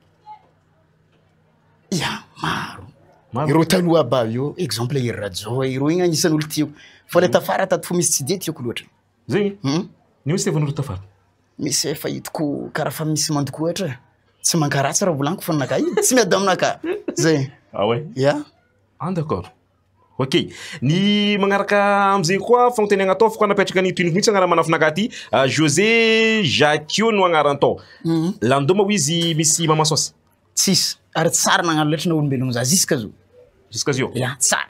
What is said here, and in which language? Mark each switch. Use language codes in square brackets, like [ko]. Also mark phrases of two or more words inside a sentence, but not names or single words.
[mg] Ya, maro. Irô taloha aba io, exemple Hery Rajo, irô igny agnisan'ny olo tiako. Fa le tafara tato fo misy tsy de tiako loatra. Zegny? Ny misy tevan'olo tafara? Misy efa hitako karaha fa misy mandoko ohatra. Tsy mankaratsy raha volaniko fa ninaka tsy miady aminaka. Zay. [fr] Ah ouais? [mg] Ya. [fr] Ah d'accord. Ok. [mg] Ny magnaraka amizay koa fagnontaniagna atao fa napetraka ny toiniko mihitsy agnarana manafinaka ty José Jacquio no agnarantao. Lando moa izy misy mama sosy? Tsisy. Ary tsara nagnano loatra na olombelogno za jusqu'à zo. Jusqu'à zio? Ya, tsara.